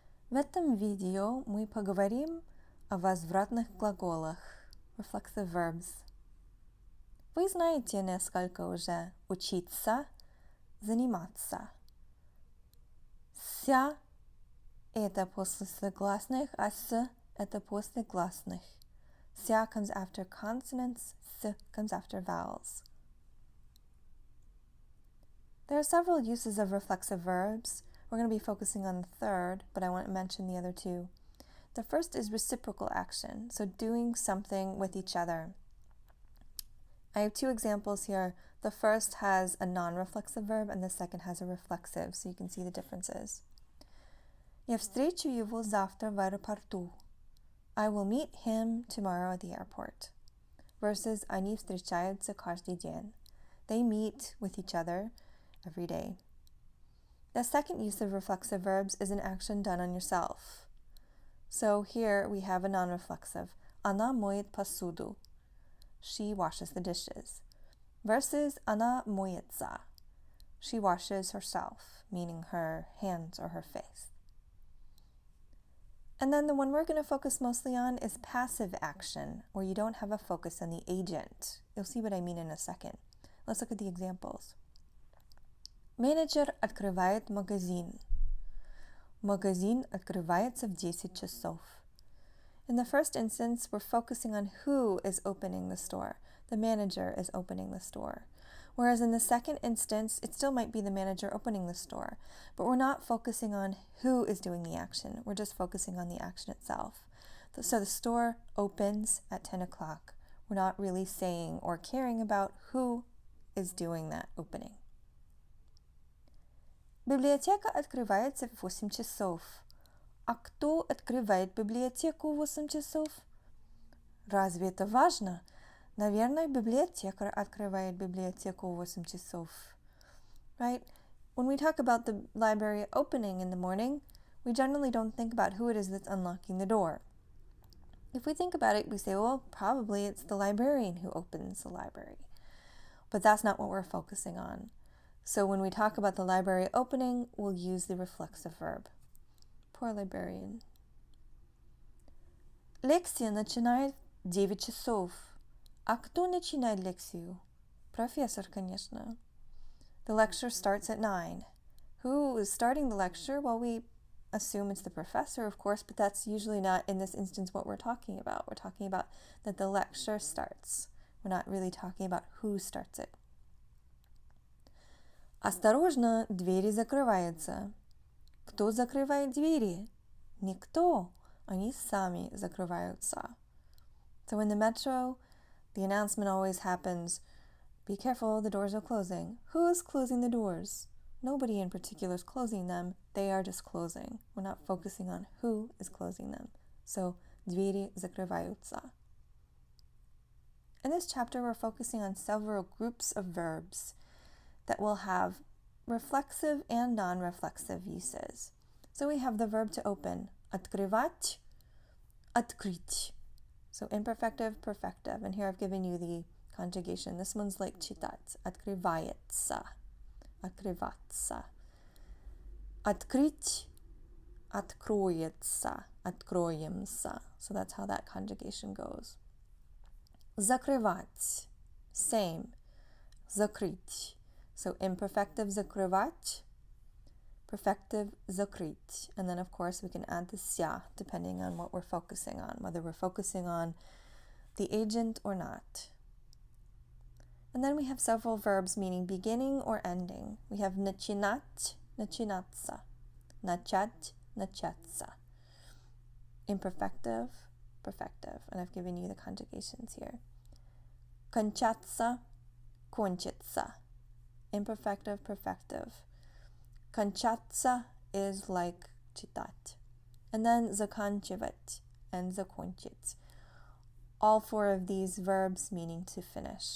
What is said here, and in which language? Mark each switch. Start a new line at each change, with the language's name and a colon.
Russian: В этом видео мы поговорим о возвратных глаголах,
English: reflexive verbs.
Russian: Вы знаете несколько уже: учиться, заниматься. Ся – это после согласных, а с – это после гласных.
English: Ся comes after consonants, с comes after vowels. There are several uses of reflexive verbs. We're going to be focusing on the third, but I want to mention the other two. The first is reciprocal action, so doing something with each other. I have two examples here. The first has a non-reflexive verb and the second has a reflexive, so you can see the differences.
Russian: Я встречу его завтра в аэропорту.
English: I will meet him tomorrow at the airport.
Russian: Versus они встречаются каждый день.
English: They meet with each other every day. The second use of reflexive verbs is an action done on yourself. So here we have a non-reflexive.
Russian: Она моет посуду.
English: She washes the dishes.
Russian: Versus она моется.
English: She washes herself, meaning her hands or her face. And then the one we're going to focus mostly on is passive action, where you don't have a focus on the agent. You'll see what I mean in a second. Let's look at the examples.
Russian: Менеджер открывает магазин. Магазин открывается в 10 часов.
English: In the first instance, we're focusing on who is opening the store. The manager is opening the store. Whereas in the second instance, it still might be the manager opening the store, but we're not focusing on who is doing the action. We're just focusing on the action itself. So the store opens at 10 o'clock. We're not really saying or caring about who is doing that opening.
Russian: Библиотека открывается в 8 часов. А кто открывает библиотеку в 8 часов? Разве это важно? Наверное, библиотекарь открывает библиотеку в 8 часов.
English: Right? When we talk about the library opening in the morning, we generally don't think about who it is that's unlocking the door. If we think about it, we say, well, probably it's the librarian who opens the library. But that's not what we're focusing on. So when we talk about the library opening, we'll use the reflexive verb. Poor librarian.
Russian: Лекция начинает в 9 часов. А кто начинает лекцию? Профессор, конечно.
English: The lecture starts at 9. Who is starting the lecture? Well, we assume it's the professor, of course, but that's usually not, in this instance, what we're talking about. We're talking about that the lecture starts. We're not really talking about who starts it.
Russian: Осторожно, двери закрываются. Кто закрывает двери? Никто. Они сами закрываются.
English: So in the metro, the announcement always happens, be careful, the doors are closing. Who is closing the doors? Nobody in particular is closing them. They are just closing. We're not focusing on who is closing them.
Russian: So, двери закрываются.
English: In this chapter, we're focusing on several groups of verbs that will have reflexive and non-reflexive uses. So we have the verb to open, открывать, открыть. So imperfective, perfective. And here I've given you the conjugation. This one's like читать.
Russian: Открывается, открываться. Открыть, откроется, откроемся.
English: So that's how that conjugation goes. Закрывать, same.
Russian: Закрыть.
English: So imperfective закрывать, perfective закрыть. And then of course we can add the ся depending on what we're focusing on, whether we're focusing on the agent or not. And then we have several verbs meaning beginning or ending. We have
Russian: начинать, начинаться, начать, начаться.
English: Imperfective, perfective. And I've given you the conjugations here.
Russian: Кончаться, кончится.
English: Imperfective, perfective. Кончаться is like читать. And then заканчивать and закончить. All four of these verbs meaning to finish.